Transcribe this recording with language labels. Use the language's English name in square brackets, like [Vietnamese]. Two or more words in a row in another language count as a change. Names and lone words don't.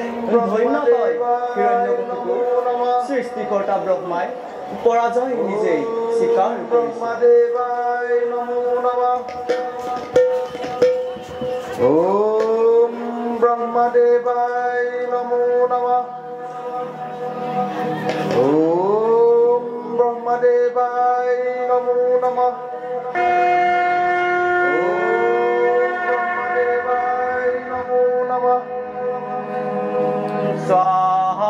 [Assamese] ধন্য তই হিৰণ্যকশিপু সৃষ্টিকৰ্তা ব্ৰহ্মাই পৰাজয় নিজেই স্বীকাৰ [Sanskrit] ब्रह्मदेवाय नमो नमः ॐ ब्रह्मदेवाय नमो नमः ॐ ब्रह्मदेवाय नमो नमः ওম ব্ৰহ্মদেৱায় নমো নমঃ स्वाहा